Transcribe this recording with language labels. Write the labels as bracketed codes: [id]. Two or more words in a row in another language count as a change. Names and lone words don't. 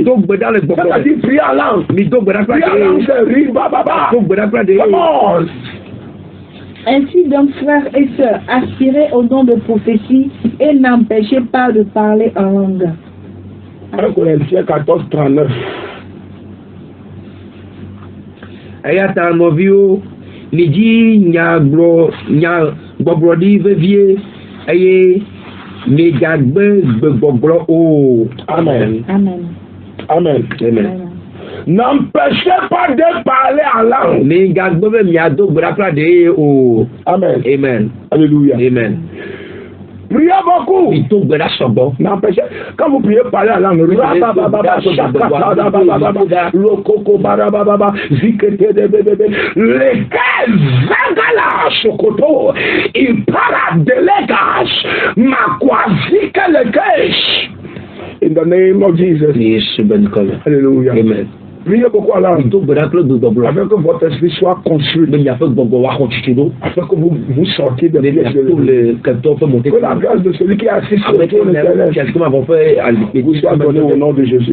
[fr] C'est-à-dire prier en langue. Prier en langue, c'est rire, [en] Come on. [fr] Ainsi donc, frères et sœurs, aspirez au don de prophétie et n'empêchez pas de parler en langue. 1 Corinthiens 14, 39. [ee] Ayata novio niji nya gbobrodi vevie aye ni gagbe gbogbro o. [fr] Amen. Amen. Amen. Amen. N'empêchez pas de parler en langue. Amen. Amen. Alléluia. Amen. Priez beaucoup. N'empêchez. Quand vous priez, parlez en langue. Lesquels zagala sokoto. Il parle de l'étage. Makwazika lekesh. [en] In the name of Jesus. [fr] Alléluia. Amen. Priez beaucoup à l'âme. Afin que votre esprit soit construit. Afin que vous sortiez de pièces de que la grâce de celui qui est assis sur le trône éternel vous soit donnée au nom de Jésus.